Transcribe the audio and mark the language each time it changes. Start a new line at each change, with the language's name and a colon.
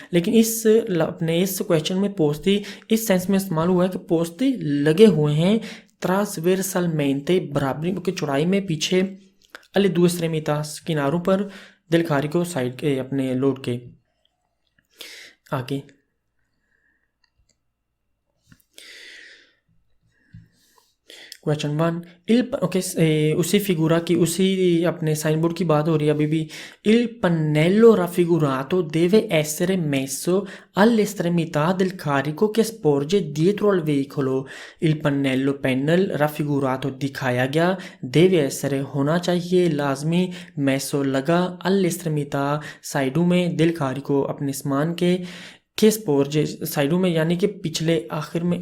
Hindi: लेकिन इस क्वेश्चन में पोस्ती इस सेंस में इस्तेमाल हुआ है कि पोस्ती लगे हुए हैं ट्रांसवर्सलमेंटे बराबरी की चौड़ाई में पीछे, अले दो एस्ट्रेमिता किनारों पर, दिल खारी को साइड के अपने लोड के आगे। क्वेश्चन 1 ओके, उसी फिगूरा की उसी अपने साइन बोर्ड की बात हो रही है अभी भी।
Italian: il pannello raffigurato deve essere messo all'estremità del carico che sporge dietro al veicolo। il pannello
Hindi: panel
Italian: raffigurato
Hindi: दिखाया गया,
Italian: deve essere
Hindi: होना चाहिए लाजमी,
Italian: messo
Hindi: लगा,
Italian: all'estremità
Hindi: साइडों में,
Italian: del carico
Hindi: अपने सामान के
Italian: sporge
Hindi: साइडों में यानी कि पिछले आखिर में।